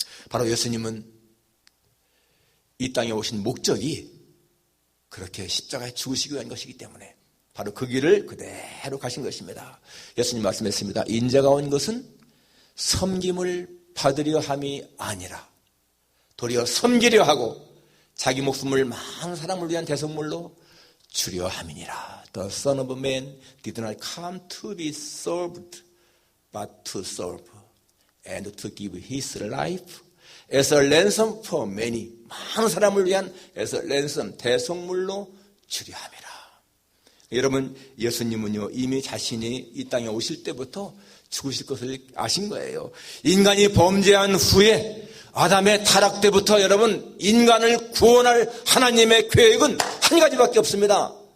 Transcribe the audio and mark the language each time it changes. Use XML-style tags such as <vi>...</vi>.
<ko>바로 예수님은 이 땅에 오신 목적이 그렇게 십자가에 죽으시기 위한 것이기 때문에 바로 그 길을 그대로 가신 것입니다. 예수님 말씀했습니다. 인자가 온 것은 섬김을 받으려 함이 아니라 도리어 섬기려 하고 자기 목숨을 많은 사람을 위한 대속물로 주려 함이니라.</ko> <en>The Son of Man did not come to be served but to serve and to give his life as a ransom for many.</en> <ko>많은 사람을 위한</ko> <en>as a ransom,</en> <ko>대속물로 주려 함이라. 여러분 예수님은요 이미 자신이 이 땅에 오실 때부터 죽으실 것을 아신 거예요. 인간이 범죄한 후에 아담의 타락 때부터 여러분 인간을 구원할 하나님의 계획은 한 가지밖에 없습니다.</ko>